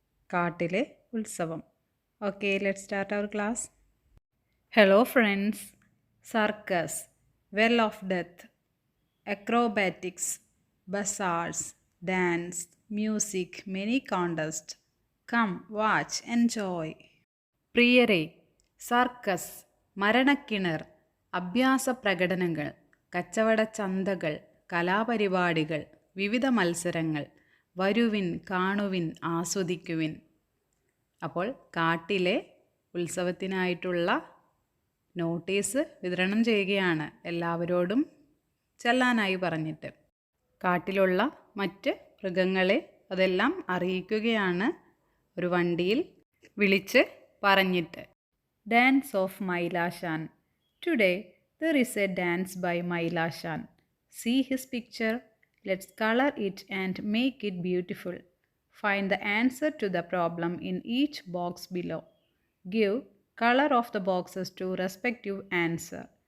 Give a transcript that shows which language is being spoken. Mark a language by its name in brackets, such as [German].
[English] Kaatile Ulsavam. Okay, let's start our class. Hello friends. Circus, Well of Death, acrobatics, bazaars, dance, music, many contests. Come, watch, enjoy. [Malayalam] പ്രിയരെ, circus, മരണക്കിണർ, അഭ്യാസ പ്രകടനങ്ങൾ, കച്ചവട ചന്തകൾ, കലാപരിപാടികൾ, വിവിധ മത്സരങ്ങൾ, വരുവിൻ, കാണുവിൻ, ആസ്വദിക്കുവിൻ. അപ്പോൾ കാട്ടിലെ ഉത്സവത്തിനായിട്ടുള്ള നോട്ടീസ് വിതരണം ചെയ്യുകയാണ് എല്ലാവരോടും ചെല്ലാനായി പറഞ്ഞിട്ട്. കാട്ടിലുള്ള മറ്റ് മൃഗങ്ങളെ അതെല്ലാം അറിയിക്കുകയാണ് ഒരു വണ്ടിയിൽ വിളിച്ച് പറഞ്ഞിട്ട്. [English] Dance of മൈലാശാൻ. Today there is a dance by മൈലാശാൻ. See his picture. Let's color it and make it beautiful. Find the answer to the problem in each box below. Give color of the boxes to respective answer.